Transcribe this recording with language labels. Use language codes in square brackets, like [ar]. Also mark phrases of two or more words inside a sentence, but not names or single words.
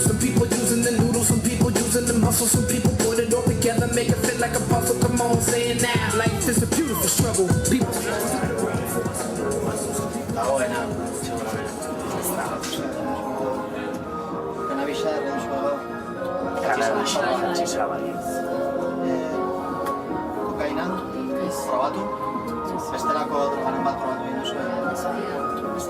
[en] Some people using the noodles, some people using the muscle. Some people put it all together, make it fit like a puzzle. Come on, say it now. Life is a beautiful struggle. People. [eu] Kokaina, probatu? Bestelako drogaren bat probatu egin duzu?